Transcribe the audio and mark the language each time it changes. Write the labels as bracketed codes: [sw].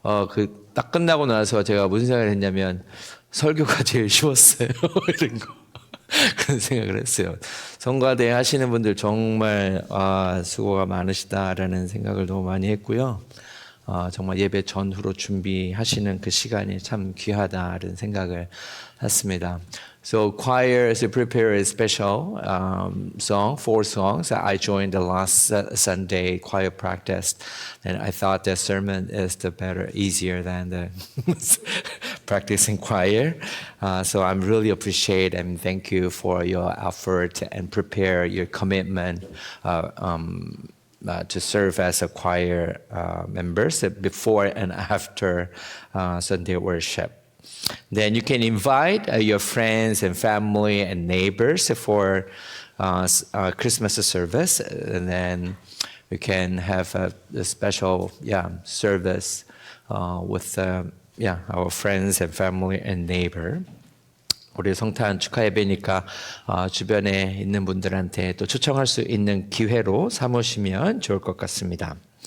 [ko] 그 딱 끝나고 나서 제가 무슨 생각을 했냐면 설교가 제일 쉬웠어요. 이런 거. 그런 생각을 했어요. 성가대 하시는 분들 정말 수고가 많으시다라는 생각을 너무 많이 했고요. 정말 예배 전후로 준비하시는 그 시간이 참 귀하다라는 생각을 했습니다. [en] So choir is to prepare a special song, 4 songs. I joined the last Sunday choir practice, and I thought the sermon is the better, easier than the practicing choir. So I'm really appreciate and thank you for your effort and prepare your commitment to serve as a choir members before and after Sunday worship. Then you can invite your friends and family and neighbors for Christmas service, and then we can have a special service with our friends and family and neighbor. [ko] 우리 성탄 축하 예배니까 주변에 있는 분들한테 또 초청할 수 있는 기회로 삼으시면 좋을 것 같습니다.